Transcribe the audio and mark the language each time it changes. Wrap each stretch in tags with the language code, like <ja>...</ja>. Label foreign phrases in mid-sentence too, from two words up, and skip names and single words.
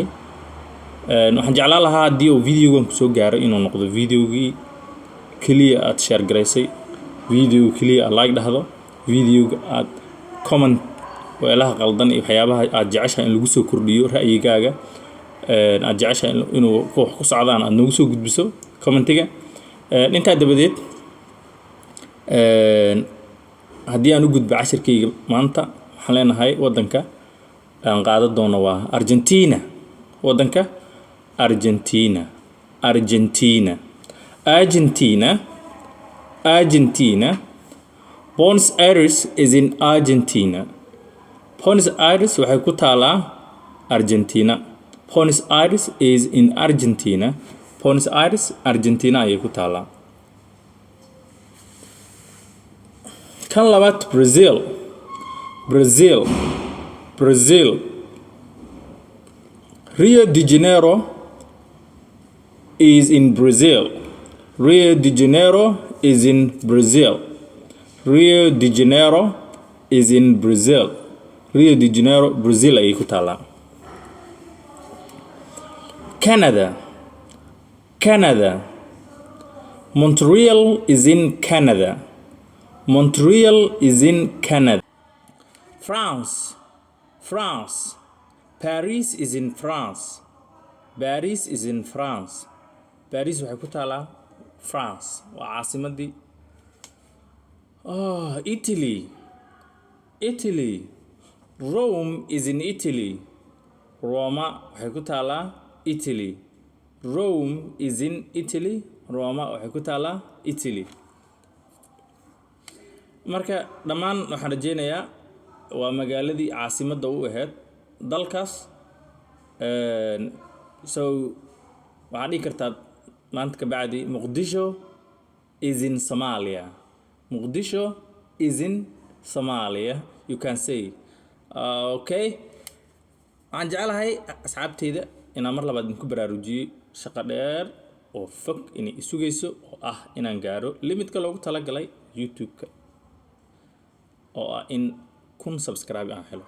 <so>waxaan jeclaan lahaa haddii uu videogan ku soo gaaro inuu noqdo videogii kaliya aad share garaysay, video kaliya aad like dhahdo, videoga aad comment weelaha qaldan iyo waxyaabaha aad jeceshahay in lagu soo kordhiyo ra'yigaaga aad jeceshahay inuu ku socdaan aad nagu soo gudbiso commentiga. intaa dabadeed haddii aan u gudbo cashirkayga maanta waxaan leenahay wadanka aan qaadan doono waa Argentina. wadanka Argentina. Argentina. Argentina. Argentina.</so> <en>Buenos Aires is in Argentina.</en> <so>Buenos Aires waxay ku taalaa Argentina.</so> <en>Buenos Aires is in Argentina.</en> <so>Buenos Aires Argentina ayay ku taalaa. kan labaad Brazil. Brazil. Brazil.</so> <en>Rio de Janeiro is in Brazil. Rio de Janeiro is in Brazil. Rio de Janeiro is in Brazil.</en> <so>Rio de Janeiro Brazil ayay ku taalaa.</so> <en>Canada. Canada. Montreal is in Canada. Montreal is in Canada. France. France. Paris is in France. Paris is in France.</en> <so>Paris waxay ku taalaa France. Waa caasimadii.</so> <en>Italy. Italy. Rome is in Italy.</en> <so>Roma waxay ku taalaa Italy.</so> <en>Rome is in Italy.</en> <so>Roma waxay ku taalaa Italy. marka dhammaan waxaan rajeynayaa waa magaaladii caasimadda u ahayd dalkaas. So waxaad dhihi kartaa maanta ka bacdi</so> <en>Muqdisho is in Somalia. Muqdisho is in Somalia. You can say. Okay.</en> <so>waxaan jeclahay asxaabteyda inaan mar labaad idinku baraarujiyo shaqo dheer oo fog inay isugayso oo ah inaan gaaro limitka loogu talagalay YouTube-ka oo ah in 1000 subscribe aan helo.</so>